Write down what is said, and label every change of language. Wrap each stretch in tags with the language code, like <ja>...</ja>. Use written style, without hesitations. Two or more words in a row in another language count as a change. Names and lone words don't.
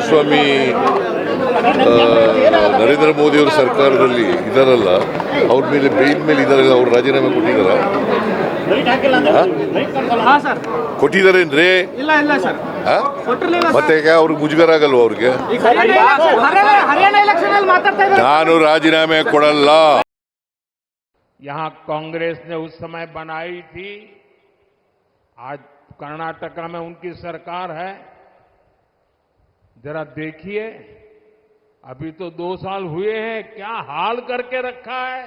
<kn>ಕುಮಾರಸ್ವಾಮಿ ನರೇಂದ್ರ ಮೋದಿ ಅವರ ಸರ್ಕಾರದಲ್ಲಿ ಇದಾರಲ್ಲ, ಅವ್ರ ಮೇಲೆ ಬೇಲ್ ಮೇಲೆ ಇದಾರಲ್ಲ, ಅವ್ರು ರಾಜೀನಾಮೆ ಕೊಟ್ಟಿದ್ದಾರ? ಕೊಟ್ಟಿದ್ದಾರೇನ್ರಿ? ಮತ್ತೆ ಅವ್ರಿಗೆ ಮುಜುಗರ ಆಗಲ್ವ ಅವ್ರಿಗೆ? ನಾನು ರಾಜೀನಾಮೆ ಕೊಡಲ್ಲ.</kn> <hi>यहाँ कांग्रेस ने उस समय बनाई थी, आज कर्नाटका में उनकी सरकार है। जरा देखिए, अभी तो 2 साल हुए हैं, क्या हाल करके रखा है।</hi>